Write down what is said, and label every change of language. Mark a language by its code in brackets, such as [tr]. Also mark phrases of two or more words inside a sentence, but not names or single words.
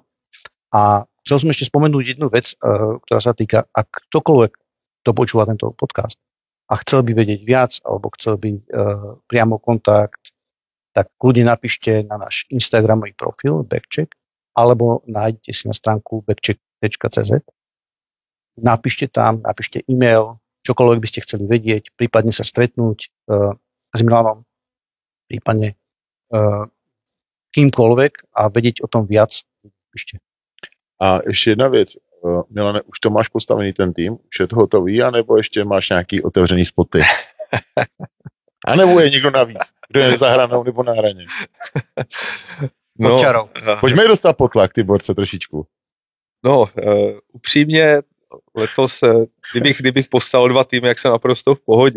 [sk] A chcel som ešte spomenúť jednu vec, ktorá sa týka, ak ktokoľvek to počúva tento podcast a chcel by vedieť viac, alebo chcel by priamo kontakt tak kľudne napíšte na náš Instagramový profil Backcheck, alebo nájdete si na stránku backcheck.cz. Napíšte e-mail, čokoľvek by ste chceli vedieť, prípadne sa stretnúť s Milanom, prípadne kýmkoľvek a vedieť o tom viac. Píšte. [cs] A ještě jedna věc. Milane, už to máš postavený ten tým? Už je to hotový, anebo ještě máš nějaký otevřený spoty? A nebo je někdo navíc? Kdo je za hranou nebo na hraně? No, pojďme je dostat pod tlak, ty borce, trošičku. No, upřímně, letos, kdybych postavil 2 týmy, jak jsem naprosto v pohodě.